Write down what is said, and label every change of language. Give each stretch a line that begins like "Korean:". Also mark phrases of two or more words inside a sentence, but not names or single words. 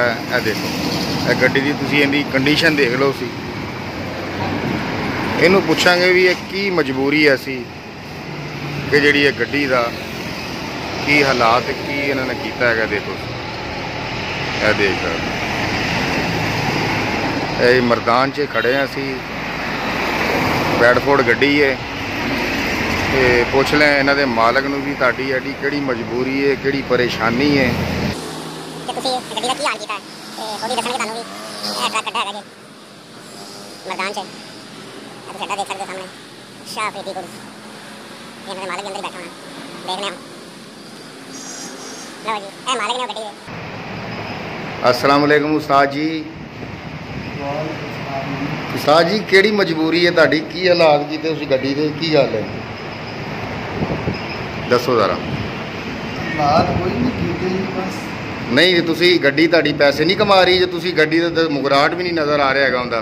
Punjabi: ਇਹ ਦੇਖੋ ਇਹ ਗੱਡੀ ਦੀ ਤੁਸੀਂ ਇਹਦੀ ਕੰਡੀਸ਼ਨ ਦੇਖ ਲੋ। ਸੀ ਇਹਨੂੰ ਪੁੱਛਾਂਗੇ ਵੀ ਇਹ ਕੀ ਮਜਬੂਰੀ ਹੈ ਸੀ ਕਿ ਜਿਹੜੀ ਇਹ ਗੱਡੀ ਦਾ ਕੀ ਹਾਲਾਤ ਕੀ ਇਨ੍ਹਾਂ ਨੇ ਕੀਤਾ ਹੈਗਾ। ਦੇਖੋ ਇਹ ਦੇਖ ਸਕਤੇ ਮੈਦਾਨ ਚ ਖੜ੍ਹੇ ਹੈਂ ਅਸੀਂ। ਬੈਡਫੋਰਡ ਗੱਡੀ ਹੈ ਤੇ ਪੁੱਛ ਲੈਂ ਇਨ੍ਹਾਂ ਦੇ ਮਾਲਕ ਨੂੰ ਵੀ ਤੁਹਾਡੀ ਐਡੀ ਕਿਹੜੀ ਮਜਬੂਰੀ ਹੈ ਕਿਹੜੀ ਪਰੇਸ਼ਾਨੀ ਹੈ। ਤੁਸੀਂ ਗੱਡੀ ਦਾ ਕੀ ਹਾਲ ਕੀਤਾ ਹੈ ਤੇ ਓਹਦੀ ਦੱਸਣਗੇ ਤੁਹਾਨੂੰ ਵੀ। ਇਹ ਟਰੱਕ ਕੱਢਾ ਹੈਗਾ ਜੀ ਮੈਦਾਨ ਚ। ਤੁਸੀਂ ਅੱਡਾ ਦੇਖ ਸਕਦੇ ਹੋ ਸਾਹਮਣੇ ਸ਼ਾਹ ਅਫ਼ਰੀਦੀ ਕੋਲ। ਇਨ੍ਹਾਂ ਦੇ ਮਾਲਕ ਅੰਦਰ ਬੈਠਾ ਹੋਣਾ ਦੇਖਣੇ ਆਓ। ਲੋ ਜੀ ਇਹ ਮਾਲਕ ਨੇ ਗੱਡੀ ਦੇ।
Arabic: السلام عليكم
Punjabi: ਉਸਤਾਦ ਜੀ। ਉਸਤਾਦ ਜੀ ਕਿਹੜੀ ਮਜਬੂਰੀ ਹੈ ਤੁਹਾਡੀ ਕੀ ਹਾਲਾਤ ਕੀਤੇ ਉਸ ਗੱਡੀ ਦੇ ਕੀ ਗੱਲ ਹੈ ਦੱਸੋ ਜ਼ਰਾ। ਹਾਲਾਤ ਕੋਈ ਨਹੀਂ ਕੀਤੇ ਜੀ ਬਸ ਨਹੀਂ ਤੁਸੀਂ ਗੱਡੀ ਤੁਹਾਡੀ ਪੈਸੇ ਨਹੀਂ ਕਮਾ ਰਹੀ ਜੋ ਤੁਸੀਂ ਗੱਡੀ ਦਾ ਮੁਗਰਾਟ ਵੀ ਨਹੀਂ ਨਜ਼ਰ ਆ ਰਿਹਾ ਹੈਗਾ ਉਂਦਾ।